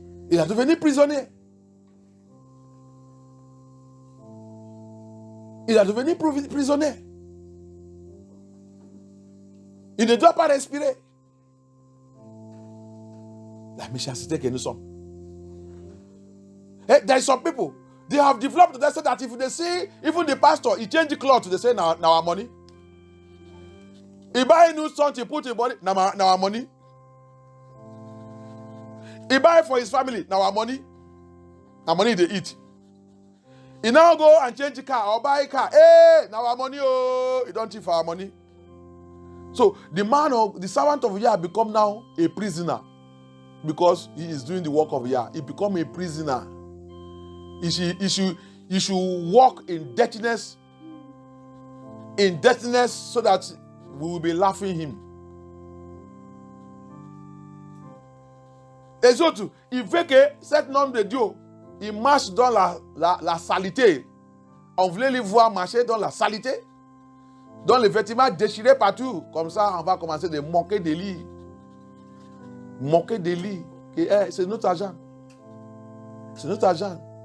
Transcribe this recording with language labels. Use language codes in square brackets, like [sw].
[fr] Il a devenu prisonnier. Il a devenu prisonnier. Il ne doit pas respirer. La méchanceté que nous sommes. [en] Hey, there are some people, they have developed that so that if they see, even the pastor, he change the clothes, they say, now our money. He buy new something, put in body, now our money. He buy for his family, now our money. Now money they eat. He now go and change the car or buy a car. Hey, now our money, he don't eat for our money. So the servant of Yah become now a prisoner because he is doing the work of Yah. He become a prisoner. He should walk in dirtiness so that we will be laughing him. [fr] Et surtout, il veut que cet homme de Dieu, il marche dans la saleté. On voulait le voir marcher dans la saleté. Dans les vêtements déchirés partout. Comme ça, on va commencer de manquer de lits. Manquer de lits. C'est notre argent. C'est notre argent.